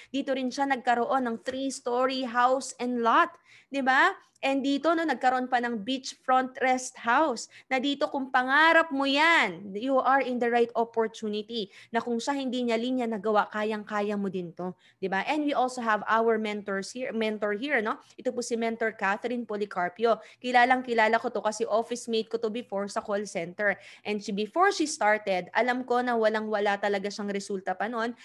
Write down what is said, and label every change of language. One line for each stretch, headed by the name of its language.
Filipino: Dito rin siya nagkaroon ng 3-story house and lot, di ba? And dito, nagkaroon pa ng beachfront rest house. Na dito, kung pangarap mo yan,
English: you are in the right opportunity.
Filipino: Na kung siya hindi niya linya nagawa, kayang-kaya mo din to.
English: Diba? And we also have our mentor here,
Filipino: Ito po si
English: Mentor Catherine Policarpio.
Filipino: Kilalang-kilala ko to kasi office mate ko to before sa call center. And before she started, alam ko na walang-wala talaga siyang resulta pa noon.